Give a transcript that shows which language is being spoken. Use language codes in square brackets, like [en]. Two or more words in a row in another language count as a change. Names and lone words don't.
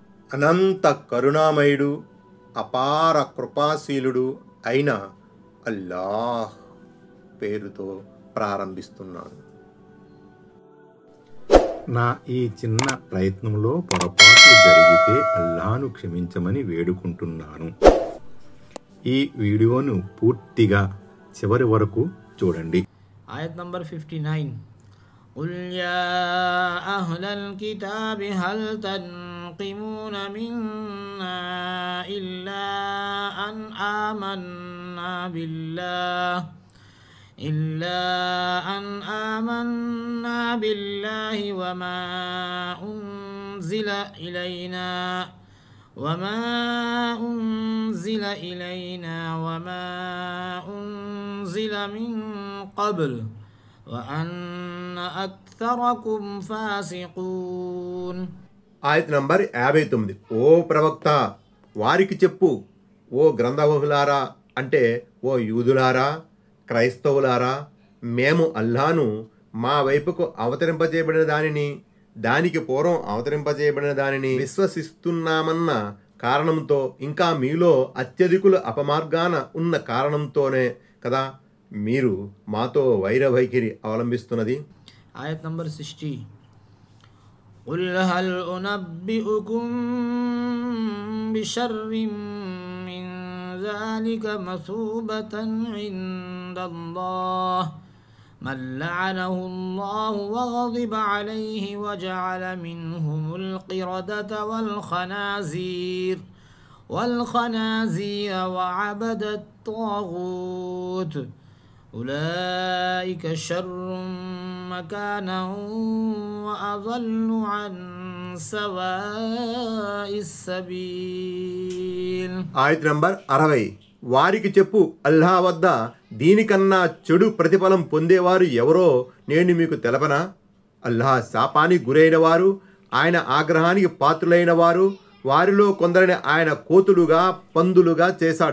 [te] అనంత కరుణామయుడు అపార కృపాశీలుడు అయిన అల్లాహ్ పేరుతో ప్రారంభిస్తున్నాను. నా ఈ చిన్న ప్రయత్నంలో పొరపాట్లు జరిగితే అల్లాహ్ను క్షమించమని వేడుకుంటున్నాను. ఈ వీడియోను పూర్తిగా చివరి వరకు చూడండి. ఆయత్ నంబర్ 59. [ar] قل يا أهل الكتاب هل تنقمون منا إلا أن آمنا بالله وما أنزل إلينا وما أنزل من قبل وأن أكثركم فاسقون. [te] ఆయత్ నంబర్ 59. ఓ ప్రవక్త, వారికి చెప్పు, ఓ గ్రంథవహులారా, అంటే ఓ యూదులారా, క్రైస్తవులారా, మేము అల్లాను మా వైపుకు అవతరింపజేయబడిన దానిని, దానికి పూర్వం అవతరింపజేయబడిన దానిని విశ్వసిస్తున్నామన్న కారణంతో, ఇంకా మీలో అత్యధికులు అపమార్గాన ఉన్న కారణంతోనే కదా మీరు మాతో వైరవైఖరి అవలంబిస్తున్నది. ఆయత్ నంబర్ 60. [ar] قل هل أنبئكم بشر من ذلك مثوبة عند الله من لعنه الله وغضب عليه وجعل منهم القردة والخنازير وعبد الطاغوت أولئك شر مكانا وأضل عن سواء السبيل. [te] ఆయత్ నంబర్ 60. వారికి చెప్పు, అల్లాహ్ వద్ద దీనికన్నా చెడు ప్రతిఫలం పొందేవారు ఎవరో నేను మీకు తెలపనా? అల్లాహ్ శాపానికి గురైన వారు, ఆయన ఆగ్రహానికి పాత్రులైన వారు, వారిలో కొందరిని ఆయన కోతులుగా పందులుగా చేశాడు.